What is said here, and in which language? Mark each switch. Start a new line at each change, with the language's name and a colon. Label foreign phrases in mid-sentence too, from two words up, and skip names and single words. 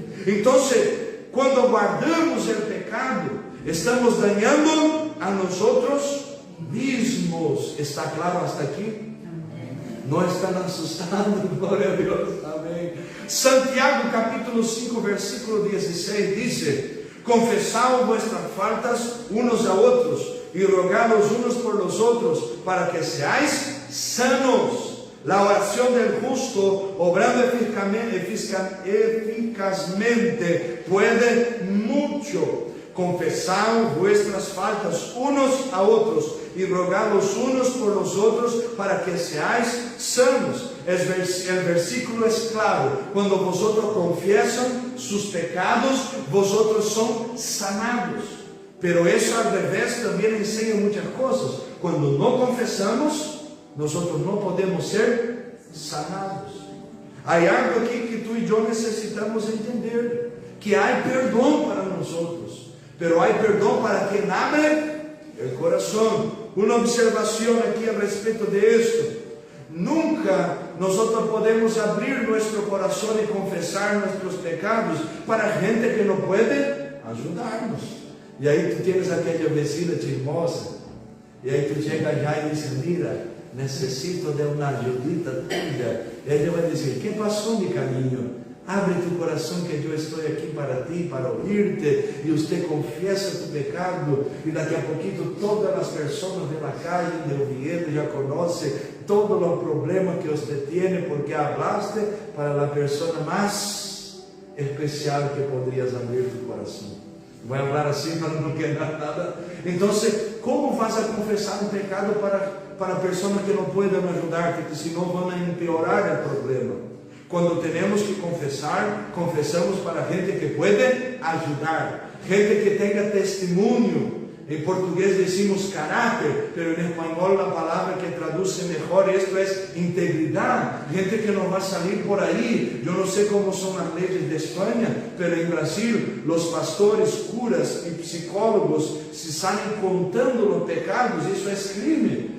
Portuguese: Então, quando guardamos o pecado, estamos ganhando a nós mesmos. Está claro hasta aqui? Não estão assustados? Glória a Deus. Amém.
Spanish: Santiago capítulo 5, versículo 16
Portuguese: diz: confessai
Spanish: vuestras faltas unos
Portuguese: a outros e rogai-los
Spanish: unos por los outros, para que seáis sanos. La oración del justo, obrando eficazmente, puede mucho. Confessai vuestras faltas unos
Portuguese: a outros e rogai-los
Spanish: unos por los outros, para que seáis sanos. El versículo es claro: quando vosotros confiesan sus pecados, vosotros son sanados. Pero eso al revés
Portuguese: também ensina muitas coisas. Quando não confessamos, nós não podemos ser sanados. Há algo aqui que tu e eu necessitamos entender: que há perdão para nós outros.
Spanish: Pero hay perdón para quien abre el corazón. Una observación aquí a respeto de esto: nunca nosotros podemos abrir nuestro corazón y confesar nuestros pecados para gente que no puede ayudarnos. Y ahí tú tienes aquella vecina chismosa, y ahí tú llegas ya y dices: mira, necesito de una ayudita tuya. Y ella va a decir: ¿qué pasó, mi cariño?
Portuguese: Abre tu coração, que eu estou aqui para ti, para ouvir-te. E você confiesa tu pecado, e daqui a pouquinho todas as pessoas da calle, de Oviedo, já conhecem todo o problema que você tem, porque hablaste para a pessoa mais especial que poderias abrir tu coração. Vou falar assim para não quebrar nada. Então, como vas a confessar um pecado para pessoas que não podem ajudar-te, que senão vão empeorar o problema? Quando temos que confessar, confessamos para gente que pode ajudar, gente que tenha testemunho,
Spanish: En portugués decimos carácter, pero en español la palabra que traduce mejor esto es integridad. Gente que no va a salir por ahí. Yo no sé cómo son las leyes de España, pero en Brasil los pastores, curas y psicólogos, si salen contando los pecados, eso es crimen.